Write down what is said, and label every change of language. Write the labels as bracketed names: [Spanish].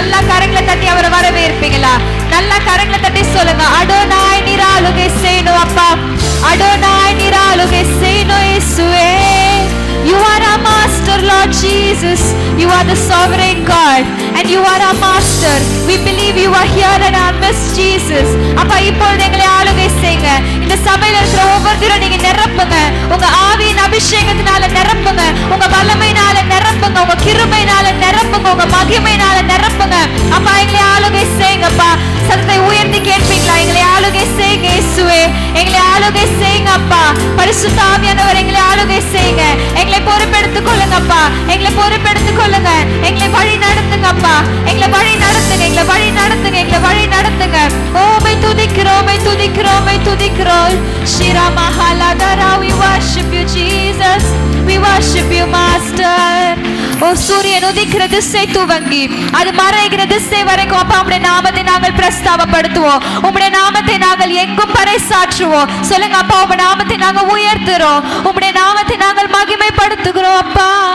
[Tamil] கரங்களை தட்டி அவரை வரவேற்பீங்களா? நல்லா கரங்களை தட்டி சொல்லுங்க, அடோனாய் நீர் ஆளுகை செய்யணும் அப்பா, அடோனாய் நீர் ஆளுகை செய்யணும் இயேசுவே. [English] You are our master, Lord Jesus. You are the sovereign God and you are our master. We believe you are here in our midst, Jesus. [Tamil] அப்பா இப்பொழுது எங்களை ஆளுகை செய்யுங்க. இந்த சபையில இருக்கிற ஒவ்வொருத்தரும் நீங்க நிரப்புங்க. உங்க ஆவியின் அபிஷேகத்தினால நிரப்புங்க, உங்க வல்லமையினால நிரப்புங்க, உங்க கிருபையினால நிரப்புங்க, உங்க மகிமையினால நிரப்புங்க. அப்பா எங்களை ஆளுகை செய்யுங்கப்பா. சத்தத்தை உயர்த்தி கேட்பீங்களா? எங்களை ஆளுகை செய்யுங்க இயேசுவே, எங்களை ஆளுகை செய்யுங்க அப்பா. பரிசுத்த ஆவியானவர் எங்களை ஆளுகை செய்யுங்க. எங்களை பொறுப்பெடுத்துக் கொள்ளுங்கப்பா, எங்களை பொறுப்பெடுத்துக் கொள்ளுங்க. எங்களை வழி நடத்துங்கப்பா, எங்களை வழி நடத்துங்க, எங்களை வழி நடத்துங்க, எங்களை வழி நடத்துங்க. ஓமை துதிக்கிறோம், துதிக்கிறோம், துதிக்கிறோம். [English] ஷிரா மஹாலதரா, we worship you Jesus, we worship you master. [Tamil] ஓ சூரியன் உதிக்கிற திசை துவங்கி அது மறைகிற திசை வரைக்கும் அப்பா உம்முடைய நாமத்தை நாங்கள் பிரஸ்தாபப்படுத்துவோம், உம்முடைய நாமத்தை நாங்கள் எங்கும் பறைசாற்றுவோம். சொல்லுங்க அப்பா, உம்முடைய நாமத்தை நாங்கள் உயர்த்துறோம், உம்முடைய நாமத்தை நாங்கள் மகிமைப்படுத்துகிறோம் அப்பா.